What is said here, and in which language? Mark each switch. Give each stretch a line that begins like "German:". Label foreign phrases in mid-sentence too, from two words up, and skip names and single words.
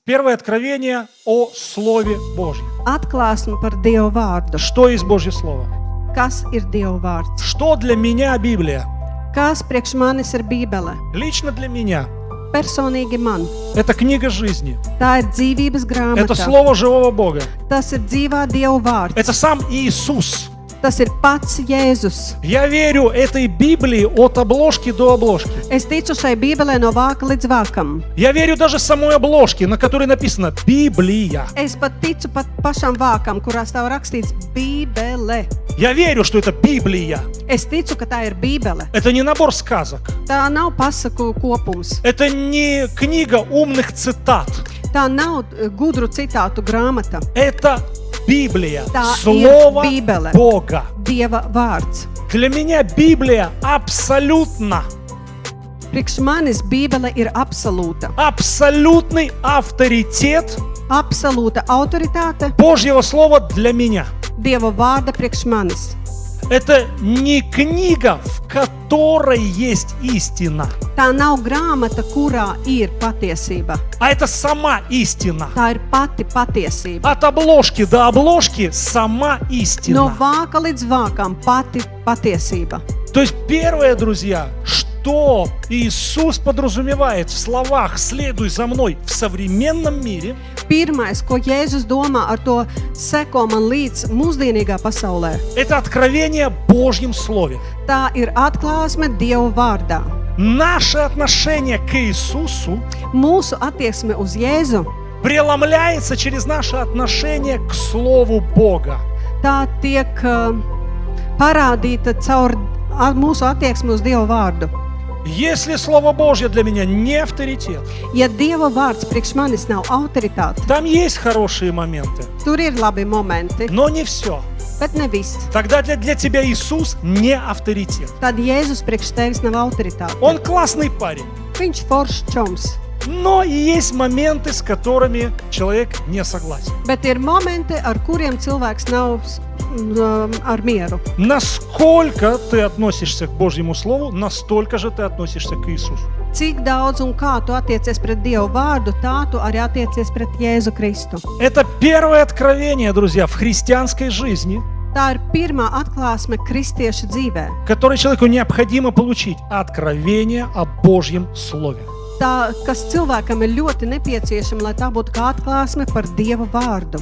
Russian: Первое откровение о Слове Божьем.
Latvian: Atklāsme par Dieva vārdu.
Russian: Что есть Божье Слово?
Latvian: Kas ir Dieva vārds?
Russian: Что для меня Библия?
Latvian: Kas priekš manis ir Bībele?
Russian: Лично для меня.
Latvian: Personīgi man.
Russian: Это книга жизни.
Latvian: Tā ir dzīvības grāmata.
Russian: Это Слово живого Бога.
Latvian: Tas ir dzīvā Dieva vārds.
Russian: Это сам Иисус.
Latvian: Tas ir pats Jēzus.
Russian: Я верю этой Библии от обложки до обложки.
Latvian: Es ticu šai Bībelē no vāka līdz vākam.
Russian: Я верю даже самой обложке, на которой написано «Библия».
Latvian: Es pat ticu pat pašam vākam, kurā stāv rakstīts Bībele.
Russian: Я верю, что это Библия.
Latvian: Es ticu, ka tā ir Bībele.
Russian: Это не набор сказок.
Latvian: Tā nav pasaku kopums.
Russian: Это не книга умных цитат.
Latvian: Tā nav gudru citātu grāmata.
Russian: Это Библия,
Latvian: Tā
Russian: Слово
Latvian: ir Bībele.
Russian: Бога.
Latvian: Dieva vārds.
Russian: Для меня Библия абсолютно,
Latvian: Priekš manis Bībele ir absolūta.
Russian: абсолютный авторитет
Latvian: Absolūta autoritāte
Russian: Божьего Слова для меня.
Latvian: Dieva vārda priekš manis.
Russian: Это не книга, в которой есть истина,
Latvian: Tā nav grāmata, kurā ir patiesība.
Russian: а это сама истина.
Latvian: Tā ir pati patiesība.
Russian: От обложки до обложки сама
Latvian: No
Russian: истина.
Latvian: vāka līdz vākam pati patiesība.
Russian: То есть первое, друзья, что Иисус подразумевает в словах «следуй за мной» в современном мире,
Latvian: Pirmais, ko Jēzus domā ar to seko man līdz mūsdienīgā pasaulē,
Russian: это откровение о Божьем Слове.
Latvian: tā ir atklāsme Dieva vārdā.
Russian: Наше отношение к Иисусу
Latvian: Mūsu attieksme uz Jēzu,
Russian: преломляется через наше отношение к Слову Бога.
Latvian: tā tiek parādīta caur mūsu attieksmi uz Dieva vārdu.
Russian: Если Слово Божье для меня не авторитет,
Latvian: Ja Dieva vārds priekš manis nav autoritāte,
Russian: там есть хорошие моменты,
Latvian: tur ir labi momenti,
Russian: но не все.
Latvian: bet ne viss.
Russian: Тогда для тебя Иисус не авторитет.
Latvian: Tad Jēzus priekš tevis nav autoritāte.
Russian: Он классный парень,
Latvian: Viņš foršs čoms,
Russian: но и есть моменты, с которыми человек не согласен.
Latvian: bet ir momenti, ar kuriem cilvēks nav ar mieru.
Russian: Насколько ты относишься к Божьему Слову, настолько же ты относишься к Иисусу.
Latvian: Cik daudz un kā tu attiecies pret Dievu vārdu, tā tu arī attiecies pret Jēzu Kristu.
Russian: Это первое откровение, друзья, в христианской жизни,
Latvian: Tā ir pirmā atklāsme kristiešu dzīvē.
Russian: которое человеку необходимо получить. Откровение о Божьем Слове.
Latvian: Tā, kas cilvēkam ir ļoti nepieciešama, lai tā būtu kā atklāsme par Dieva vārdu.